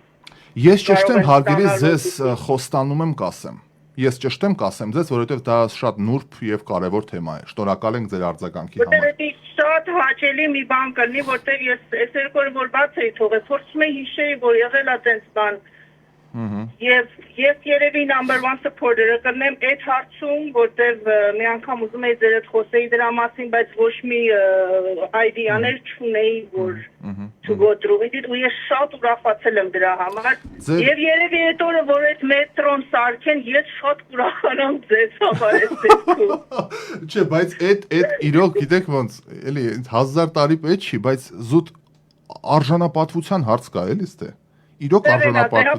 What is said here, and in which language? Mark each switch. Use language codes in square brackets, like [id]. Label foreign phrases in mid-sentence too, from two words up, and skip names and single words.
[hy] Ես ճշտեմ հարգելի ձեզ խոստանում եմ կասեմ։ Ես ճշտեմ կասեմ ձեզ, որովհետև դա շատ նուրբ եւ կարեւոր թեմա է։ Շնորհակալ ենք ձեր արձագանքի համար։ Որտեղ շատ հաճելի մի բան կլինի, որտեղ ես այս երկու որ բաց էի թողել, փորձում եմ հիշեի, որ եղել է այդպես բան։ Եվ երևի [en] number 1 supporter-ը [hy] կլինեմ այդ հարցում, որտեղ մի անգամ ուզում եի ձեր հետ խոսեի դրա մասին, բայց ոչ մի idea-ներ չունեի, որ [en] to go through with it, [hy] ու ես շատ ուրախացել եմ դրա համար։ Եվ երևի այդ օրը, որ այդ մետրոն սարքեն, ես շատ ուրախանամ ձեզ համար այս դեպքում։ Չէ, բայց այդ իրոք գիտեք ոնց, էլի 1000 տարի պետք չի, բայց զուտ արժանապատվության հարց կա, էլի ստե։ Իրոք արժանապատվություն։